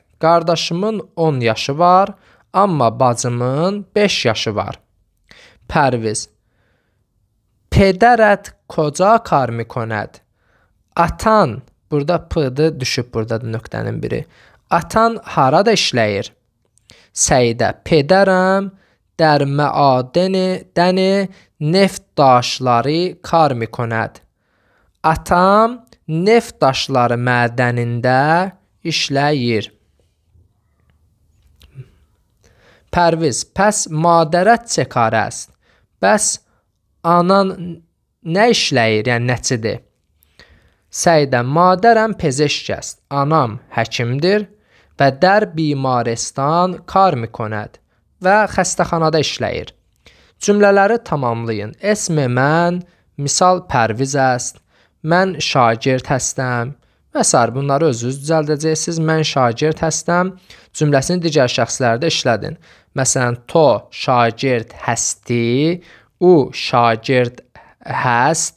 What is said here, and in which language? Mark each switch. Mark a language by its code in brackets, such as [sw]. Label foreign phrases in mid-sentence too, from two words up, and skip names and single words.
[az] Qardaşımın 10 yaşı var, amma bacımın 5 yaşı var. [fa] Pərviz, پدرت کجا کار میکند? [az] Atan, burada p-dı düşüb buradadır nöqtənin biri. Atan harada işləyir? [fa] Səidə, پدرم در معادن neft daşları کار میکند. [az] Atam neft daşları mədənində işləyir. [fa] Pərviz, پس مادرت چه کار است? [az] Bəs anan nə işləyir, yəni nəçidir? [fa] Səidə, مادرم پزشک است. [az] Anam həkimdir və [fa] در بیمارستان کار میکند [az] və xəstəxanada işləyir. Cümlələri tamamlayın. [fa] اسم من, misal Pərviz است, من شاگرد هستم və s. [az] Bunları özünüz düzəldəcəksiniz. [fa] من شاگرد هستم [az] cümləsini digər şəxslərdə işlədin. [fa] Məsələn, تو شاگرد هستی، او شاگرد هست.